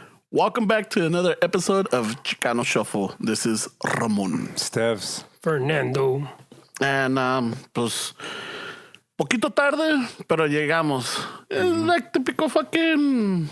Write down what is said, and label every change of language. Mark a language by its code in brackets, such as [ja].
[en] Welcome back to another episode of Chicano Shuffle. This is Ramon. Stephs. Fernando. [es] And, pues, poquito tarde, pero llegamos. [en] It's like typical fucking...